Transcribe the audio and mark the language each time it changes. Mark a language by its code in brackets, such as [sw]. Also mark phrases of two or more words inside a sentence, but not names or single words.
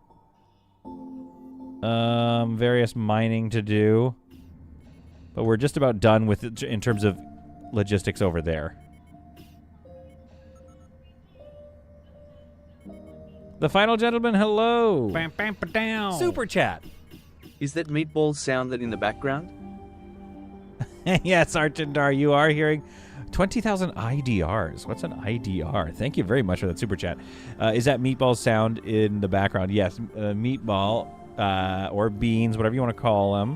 [en] Various mining to do. But we're just about done with it in terms of logistics over there. The final gentleman, hello. Bam, bam, ba-down. Super chat. Is that meatball sounded in the background? Yes, Archandar, you are hearing 20,000 IDRs. What's an IDR? Thank you very much for that super chat. Is that meatball sound in the background? Yes, meatball or beans, whatever you want to call them.